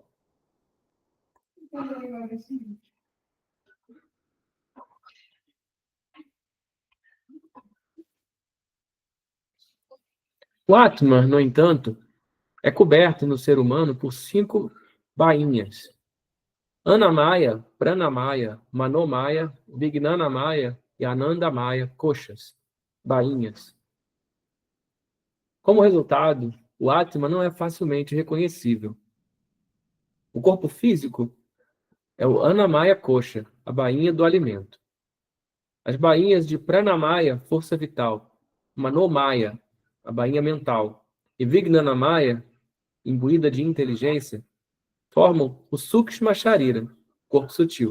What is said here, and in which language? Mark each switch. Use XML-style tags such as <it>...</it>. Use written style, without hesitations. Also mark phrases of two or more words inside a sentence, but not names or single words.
<pt>O Atman, no entanto, é coberto no ser humano por 5 bainhas: Anamaya, Pranamaya, Manomaya, Vijnanamaya e Anandamaya, koshas, bainhas. Como resultado, o Atman não é facilmente reconhecível. O corpo físico é o</pt> <sa>Anamaya Kosha,</sa> <pt>a bainha do alimento. As bainhas de Pranamaya, força vital, Manomaya, a bainha mental, e Vijnanamaya, imbuída de inteligência, formam o</pt> <sa>Sukshma Sharira,</sa> <pt>corpo sutil.</pt>